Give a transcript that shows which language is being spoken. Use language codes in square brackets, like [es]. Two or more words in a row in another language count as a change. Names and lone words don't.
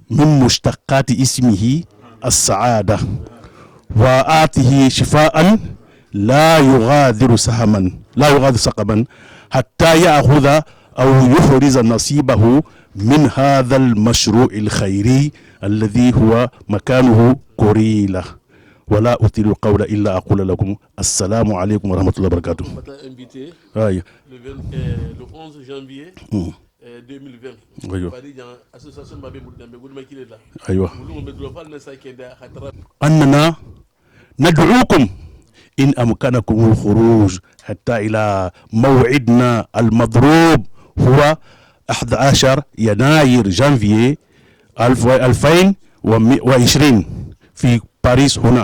[ar] من مشتقات اسمه السعادة وآته شفاء لا يغادر سقما حتى يأخذ أو يحرز نصيبه من هذا المشروع الخيري الذي هو مكانه كوريلا. ولا أطيل القول إلا أقول لكم السلام عليكم ورحمة الله وبركاته. [fr] invité [ar] أيوة. [fr] le 11 janvier 2020. [ar] أيوة. [fr] association Babé Moudambe Goudma qui est là. [ar] أيوة. أيوة. أننا ندعوكم إن أمكنكم الخروج حتى إلى موعدنا المضروب هو 11 يناير جانفي 2020 في باريس هنا.